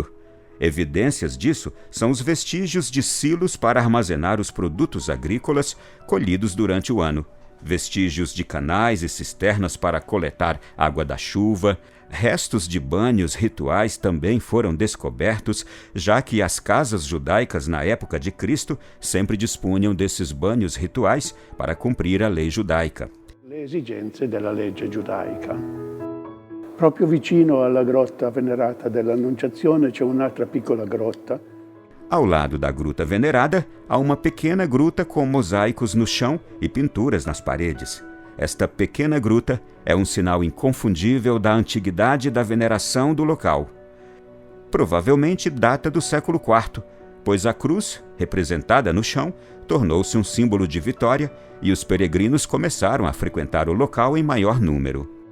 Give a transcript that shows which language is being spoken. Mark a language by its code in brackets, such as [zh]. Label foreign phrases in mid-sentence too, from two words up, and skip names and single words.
[pt] Evidências disso são os vestígios de silos para armazenar os produtos agrícolas colhidos durante o ano, vestígios de canais e cisternas para coletar água da chuva. Restos de banhos rituais também foram descobertos, já que as casas judaicas na época de Cristo sempre dispunham desses banhos rituais para cumprir a lei judaica. [it] Le esigenze della legge giudaica. Proprio vicino alla grotta venerata dell'Annunciazione c'è un'altra piccola grotta. [pt] Ao lado da gruta venerada, há uma pequena gruta com mosaicos no chão e pinturas nas paredes. Esta pequena gruta é um sinal inconfundível da antiguidade da veneração do local. Provavelmente data do século IV, pois a cruz, representada no chão, tornou-se um símbolo de vitória e os peregrinos começaram a frequentar o local em maior número.